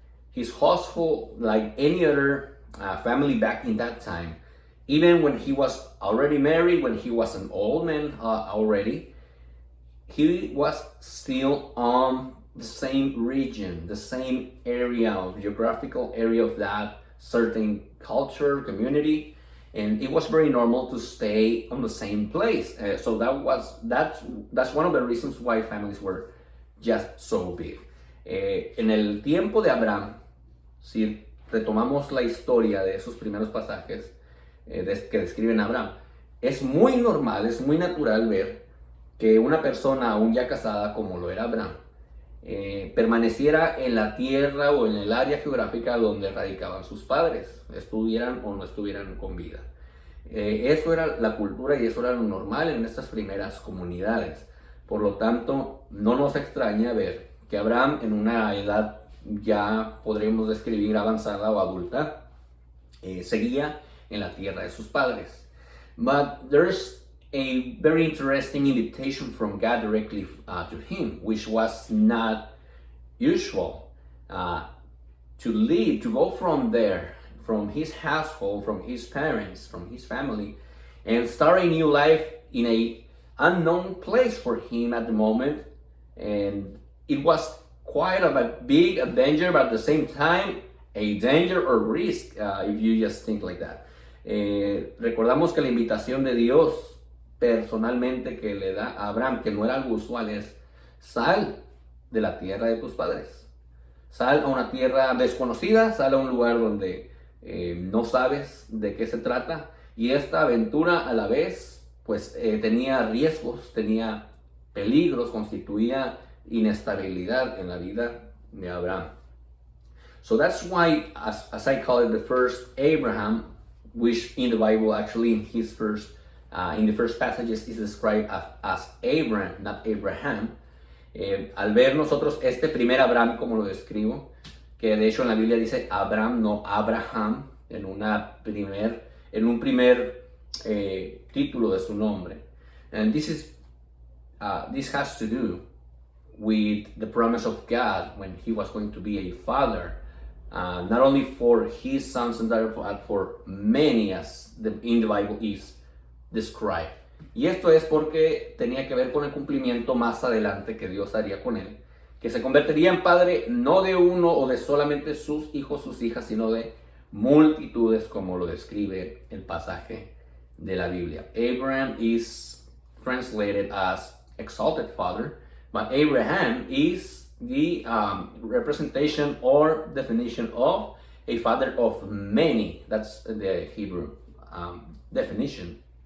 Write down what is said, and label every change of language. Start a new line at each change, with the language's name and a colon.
English: His household, like any other family back in that time, even when he was already married, when he was an old man already, he was still on the same region, the same area of geographical area of that certain culture, community, and it was very normal to stay on the same place. So that's one of the reasons why families were just so big.
Spanish: En el tiempo de Abraham, si retomamos la historia de esos primeros pasajes que describen a Abraham, es muy normal, es muy natural ver que una persona aún ya casada, como lo era Abraham, permaneciera en la tierra o en el área geográfica donde radicaban sus padres, estuvieran o no estuvieran con vida. Eso era la cultura y eso era lo normal en estas primeras comunidades. Por lo tanto, no nos extraña ver que Abraham, en una edad ya podríamos describir avanzada o adulta, seguía en la tierra de sus padres.
English: But there's a very interesting invitation from God directly to him, which was not usual, to leave, to go from there, from his household, from his parents, from his family, and start a new life in a unknown place for him at the moment. And it was quite a big adventure, but at the same time, a danger or risk, if you just think like that.
Spanish: Recordamos que la invitación de Dios personalmente que le da a Abraham, que no era algo usual, es: sal de la tierra de tus padres, sal a una tierra desconocida, sal a un lugar donde no sabes de qué se trata. Y esta aventura a la vez pues tenía riesgos, tenía peligros, constituía inestabilidad en la vida de Abraham.
English: So that's why, as I call it, the first Abraham, which in the Bible actually in the first passages is described as Abraham, not Abraham.
Spanish: Al ver nosotros este primer Abraham, como lo describo, que de hecho en la Biblia dice Abraham, no Abraham, en un primer título de su nombre.
English: And this has to do with the promise of God when he was going to be a father, not only for his sons and daughters, but for many, as in the Bible is described.
Spanish: Y esto es porque tenía que ver con el cumplimiento más adelante que Dios haría con él, que se convertiría en padre no de uno o de solamente sus hijos, sus hijas, sino de multitudes, como lo describe el pasaje de la Biblia.
English: Abraham is translated as exalted father, but Abraham is the representation or definition of a father of many. That's the Hebrew definition.